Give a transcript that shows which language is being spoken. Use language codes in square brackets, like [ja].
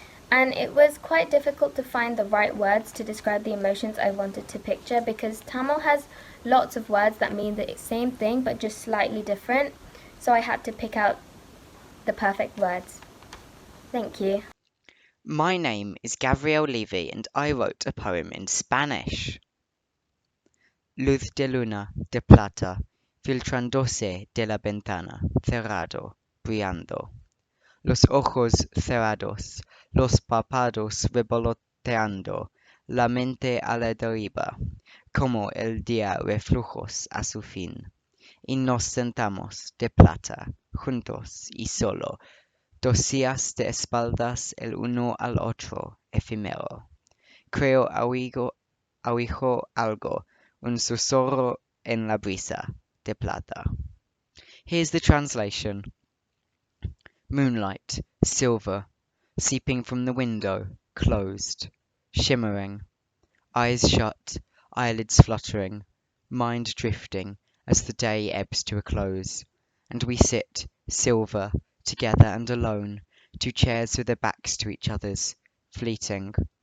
[en] And it was quite difficult to find the right words to describe the emotions I wanted to picture because Tamil has lots of words that mean the same thing but just slightly different. So I had to pick out the perfect words. Thank you. My name is Gabrielle Levy and I wrote a poem in Spanish. [es] Luz de luna de plata, filtrándose de la ventana, cerrado, brillando. Los ojos cerrados, los párpados revoloteando, la mente a la deriva, como el día reflujos a su fin. Y nos sentamos de plata, juntos y solo, 2 días de espaldas el uno al otro, efímero. Creo oigo algo, un susurro en la brisa de plata. [en] Here's the translation. Moonlight, silver, seeping from the window, closed, shimmering. Eyes shut, eyelids fluttering, mind drifting as the day ebbs to a close. And we sit, silver, together and alone, 2 chairs with their backs to each other's, fleeting.